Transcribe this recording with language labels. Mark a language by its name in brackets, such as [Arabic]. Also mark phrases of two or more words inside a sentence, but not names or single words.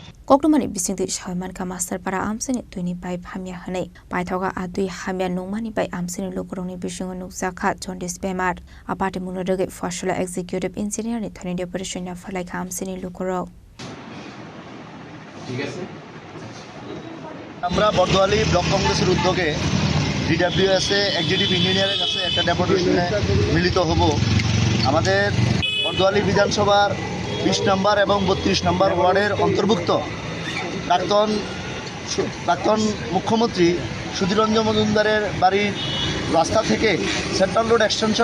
[Kok Borok] Koknomani bisingti Shaiman ka master para amsini tuini pai hamya hanai paithoga adui hamya nongmani pai amsini lokorongni bisingo nukjaka jaundice bemar apate munodege fashola [English] executive engineer [Kok Borok] ni thani operation na falai ka amsini lokorok [Bangla] ঠিক আছে আমরা বর্দোয়ালি ব্লক কংগ্রেসের উদ্যোগে ডিডব্লিউএস এ [English] executive engineer's [Bangla] কাছে একটা ডেপুটেশনে মিলিত হব আমাদের বর্দোয়ালি বিধানসভার 20 নম্বর এবং 32 নম্বর ওয়ার্ডের অন্তর্ভুক্ত প্রাক্তন মুখ্যমন্ত্রী সুধীররঞ্জন মজুমদারের বাড়ির রাস্তা থেকে সেন্ট্রাল রোড এক্সটেনশন